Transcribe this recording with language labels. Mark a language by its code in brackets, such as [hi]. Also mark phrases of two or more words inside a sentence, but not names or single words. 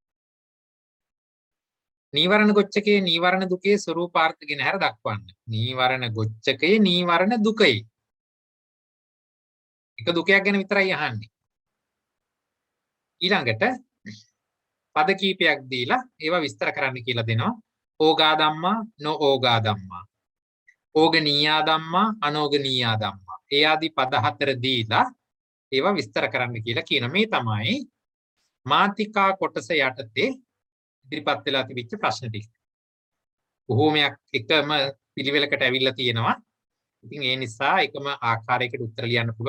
[si] නීවරණ ගොච්චකයේ නීවරණ දුකේ ස්වરૂපාර්ථ ගැන හැර දක්වන්න. නීවරණ ගොච්චකයේ නීවරණ දුකේ. එක දුකයක් ගැන විතරයි අහන්නේ. ඊළඟට පද කීපයක් දීලා ඒවා විස්තර කරන්න කියලා දෙනවා. [pi] ඕගා ධම්මා නොಓගා ධම්මා. ඕගනීයා ධම්මා අනෝගනීයා ධම්මා. [si] ඒ ආදී පද 4 දීලා ඒවා විස්තර කරන්න කියලා කියන මේ තමයි මාතිකා කොටස යටතේ ඉදිරිපත් වෙලා තිබිච්ච ප්‍රශ්න ටික. බොහෝමයක් එකම පිළිවෙලකට ඇවිල්ලා තියෙනවා. ඉතින් ඒ නිසා එකම ආකාරයකට උත්තර ලියන්න පුළුවන්.